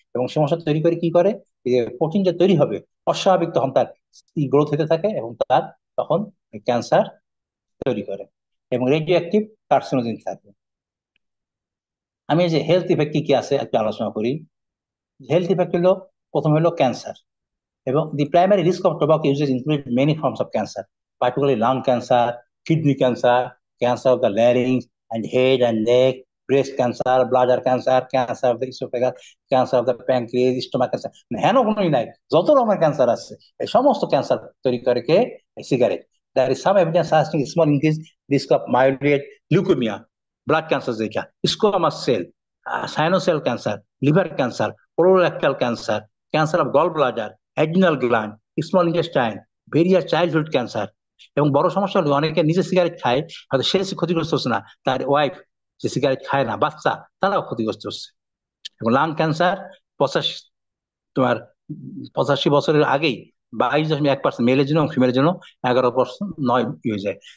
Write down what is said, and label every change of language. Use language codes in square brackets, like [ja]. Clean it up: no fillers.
[bn] এবং সমস্যা তৈরি করে কি করে, এই যে প্রোটিন যে তৈরি হবে অস্বাভাবিক, তখন তার গ্রোথ হতে থাকে এবং তার তখন ক্যান্সার তৈরি করে। এবং রেডিও অ্যাক্টিভ কার্সিনোজেন থাকে। আমি এই যে হেলথ ইফেক্ট কি কি আছে একটু আলোচনা করি। হেলথ ইফেক্ট হলো, প্রথম হলো ক্যান্সার। [en] এবং the primary risk of tobacco users include many forms of cancer, particularly lung cancer, kidney cancer, cancer of the larynx and head and neck, breast cancer, bladder cancer, cancer of the esophagus, cancer of the pancreas, stomach cancer। [bn] হেন কোনোই নাই, যত রকমের cancer আছে এই সমস্ত cancer তৈরি করে কে, cigarette. [en] There is some evidence suggesting small increased risk of myeloid leukemia, blood cancer যেটা, squamous cell, sinus cell cancer, liver cancer, colorectal cancer, cancer of gallbladder, adrenal gland, small intestine, various childhood cancer. [bn] এবং বড় সমস্যা হলো অনেকে নিজে cigarette খায়, হয়তো সে ক্ষতিগ্রস্ত হচ্ছে না, তার ওয়াইফ যে সিগারেট খায় না, বাচ্চা, তারাও ক্ষতিগ্রস্ত হচ্ছে। এবং লাং ক্যান্সার 85, তোমার 85 বছরের আগেই 22.1% মেলের জন্য এবং ফিমেলের জন্য 11% নয় হয়ে যায়।